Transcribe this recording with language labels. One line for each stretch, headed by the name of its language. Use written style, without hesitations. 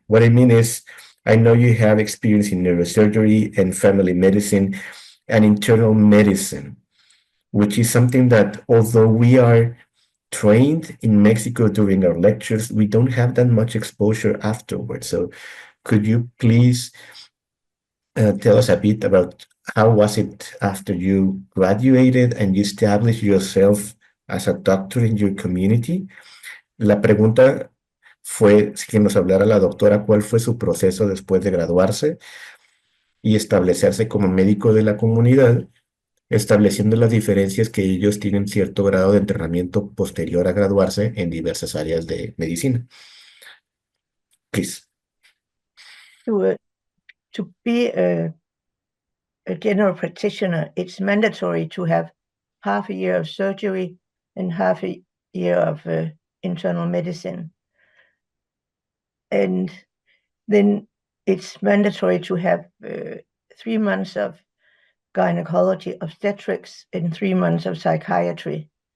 English: What I mean is, I know you have experience in neurosurgery and family medicine and internal medicine, which is something that, although we are trained in Mexico during our lectures, we don't have that much exposure afterwards. So could you please tell us a bit about how was it after you graduated and you established yourself as a doctor in your community?
Spanish: La pregunta fue que nos hablara la doctora cuál fue su proceso después de graduarse y establecerse como médico de la comunidad, estableciendo las diferencias que ellos tienen cierto grado de entrenamiento posterior a graduarse en diversas áreas de medicina.
English: Please. To be a general practitioner, it's mandatory to have half a year of surgery and half a year of internal medicine. And then it's mandatory to have 3 months of gynecology, obstetrics, and 3 months of psychiatry.